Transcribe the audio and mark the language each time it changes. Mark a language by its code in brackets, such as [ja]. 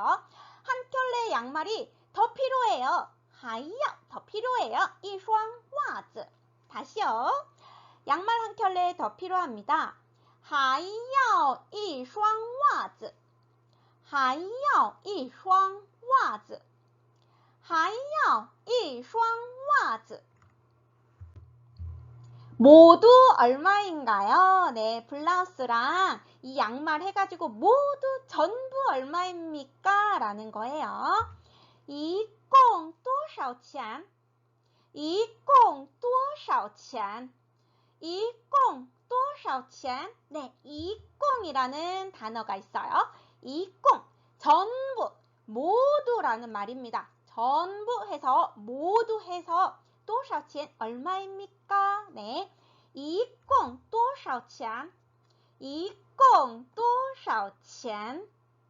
[ko] 한 켤레 양말이 더 필요해요. 还要 더 필요해요. [zh] 一双袜子 [ko] 다시요. 양말 한 켤레 더 필요합니다. [zh] 还要一双袜子还要一双袜子还要一双袜子 [ko] 모두 얼마인가요? 네, 블라우스랑 이 양말 해가지고 모두 전부 얼마입니까? 라는 거예요. [zh] 一共多少钱? 一共多少钱?一共多少钱? [ko] 네, 一共이라는 단어가 있어요. 一共 전부, 모두라는 말입니다. 전부 해서, 모두 해서 多少钱 얼마입니까? [zh] 네, 一共多少钱?一共多少钱?